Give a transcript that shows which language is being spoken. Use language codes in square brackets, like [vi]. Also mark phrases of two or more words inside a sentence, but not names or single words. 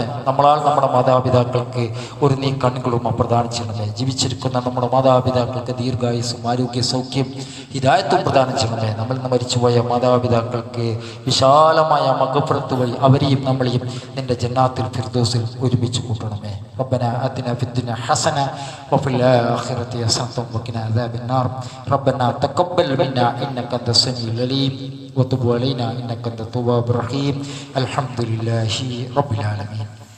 [ml] നമ്മളാൽ നമ്മുടെ മാതാപിതാക്കൾക്ക് ഒരു നീ കൺകുളിർമ പ്രദാനം ചെയ്യണമേ. ജീവിച്ചിരിക്കുന്ന നമ്മുടെ മാതാപിതാക്കൾക്ക് ദീർഘായുസ്സും ആരോഗ്യ സൗഖ്യം ഹിദായത്തും പ്രദാനം ചെയ്യണമേ. നമ്മൾ നിന്ന് മരിച്ചുപോയ മാതാപിതാക്കൾക്ക് വിശാലമായ മഗ്ഫിറത്ത് വഴി അവരെയും നമ്മളെയും നിന്റെ ജന്നാത്തുൽ ഫിർദൗസിൽ ഒരുമിച്ച് കൂട്ടണമേ. [ar] ربنا آتنا في الدنيا حسنة وفي الآخرة حسنة وقنا عذاب النار. ربنا تقبل منا إنك أنت السميع العليم وتب علينا إنك أنت التواب الرحيم. الحمد لله رب العالمين.